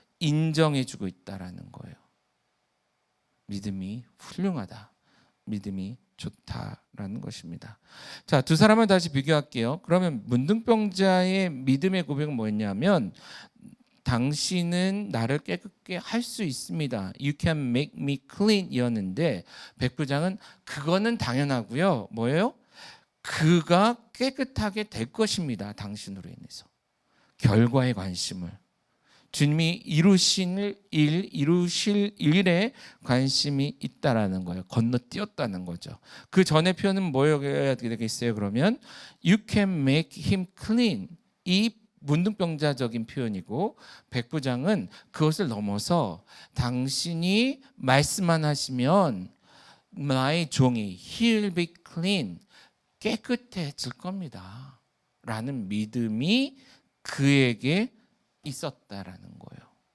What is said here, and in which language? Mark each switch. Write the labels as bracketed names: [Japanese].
[Korean] 인정해 주고 있다라는 거예요. 믿음이 훌륭하다. 믿음이 좋다라는 것입니다. 자, 두 사람을 다시 비교할게요. 그러면 문둥병자의 믿음의 고백은 뭐였냐면 당신은 나를 깨끗게 할 수 있습니다. [English] You can make me clean [Korean] 이었는데 백부장은 그거는 당연하고요. 뭐예요? 그가 깨끗하게 될 것입니다. 당신으로 인해서. 결과에 관심을. 주님이 이루실 일에 관심이 있다라는 거예요. 건너뛰었다는 거죠. 그 전의 표현은 뭐여야 되겠어요? 그러면 [English] You can make him clean. [Korean] 이 문둥병자적인 표현이고 백부장은 그것을 넘어서 당신이 말씀만 하시면 나의 종이 [English] he'll be clean. [Korean] 깨끗해질 겁니다. 라는 믿음이 그에게 있었다라는 거예요.